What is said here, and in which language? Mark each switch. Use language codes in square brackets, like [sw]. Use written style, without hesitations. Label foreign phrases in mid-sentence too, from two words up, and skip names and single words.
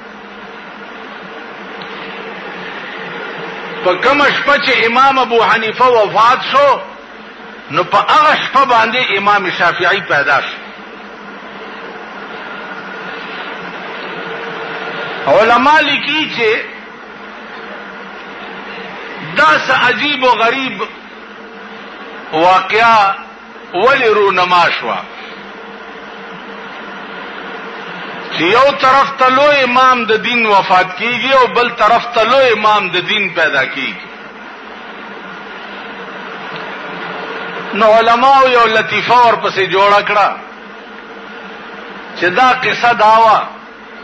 [ps] په کوم شپه چې امام ابو حنیفه وفات شو نو په هغه شپه باندې امام شافعی پیدا شو. علماء لیکي چې دا څه عجیب و غریب واقعا ولی رونما شوا چې یو طرف ته لوی امام د دین وفات کیږي او بل طرف ته لوی امام د دین پیدا کیږي. نو علماء یو لطیفه ورپسې جوړه کړه چې دا قصه داوا